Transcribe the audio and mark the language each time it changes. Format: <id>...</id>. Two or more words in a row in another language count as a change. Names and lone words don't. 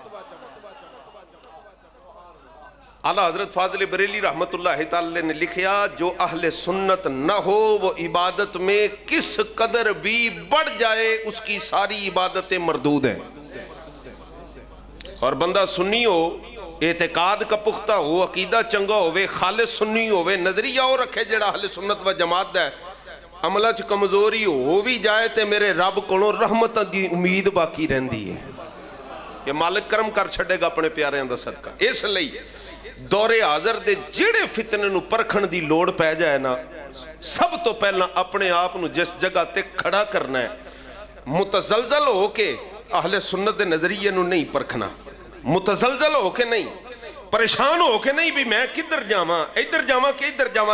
<hi>आला हजरत फाजिल बरेली रहमतुल्लाह तआला ने लिखा, जो अहले सुन्नत न हो वो इबादत में किस कदर भी बढ़ जाए उसकी सारी इबादतें मरदूद हैं। और बंदा सुन्नी हो, एतकाद का पुख्ता हो,</hi> <pa>ਅਕੀਦਾ ਚੰਗਾ ਹੋਵੇ, ਖ਼ਾਲਿਸ ਸੁੰਨੀ ਹੋਵੇ, ਨਜ਼ਰੀਆ ਹੋ ਰੱਖੇ ਜਿਹੜਾ ਅਹਿਲੇ ਸੁੰਨਤ ਵ ਜਮਾਤ ਦਾ ਹੈ, ਅਮਲਾਂ ਚ ਕਮਜ਼ੋਰੀ ਹੋ ਭੀ ਜਾਏ ਤੋ ਮੇਰੇ ਰੱਬ ਕੋਲੋਂ ਰਹਿਮਤ ਦੀ ਉਮੀਦ ਬਾਕੀ ਰਹਿੰਦੀ ਹੈ ਕਿ ਮਾਲਕ ਕਰਮ ਕਰ ਛੱਡੇਗਾ ਅਪਨੇ ਪਿਆਰਿਆਂ ਦਾ ਸਦਕਾ। ਇਸਲਈ ਦੌਰੇ ਹਾਜ਼ਰ ਦੇ ਜਿਹੜੇ ਫ਼ਿਤਨੇ ਨੂੰ ਪਰਖਣ ਦੀ ਲੋੜ ਪੈ ਜਾਏ ਨਾ, ਸਭ ਤੋਂ ਪਹਿਲਾਂ ਅਪਨੇ ਆਪ ਨੂੰ ਜਿਸ ਜਗ੍ਹਾ ਤੇ ਖੜ੍ਹਾ ਕਰਨਾ ਹੈ, ਮੁਤਜ਼ਲਜ਼ਲ ਹੋ ਕੇ ਅਹਿਲੇ ਸੁੰਨਤ ਦੇ ਨਜ਼ਰੀਏ ਨੂੰ ਨਹੀਂ ਪਰਖਣਾ, ਮੁਤਜ਼ਲਜ਼ਲ ਹੋ ਕੇ ਨਹੀਂ, ਪਰੇਸ਼ਾਨ ਹੋ ਕੇ ਨਹੀਂ ਭੀ ਮੈਂ ਕਿੱਧਰ ਜਾਵਾਂ, ਇੱਧਰ ਜਾਵਾਂ ਕਿ ਇੱਧਰ ਜਾਵਾਂ,</pa>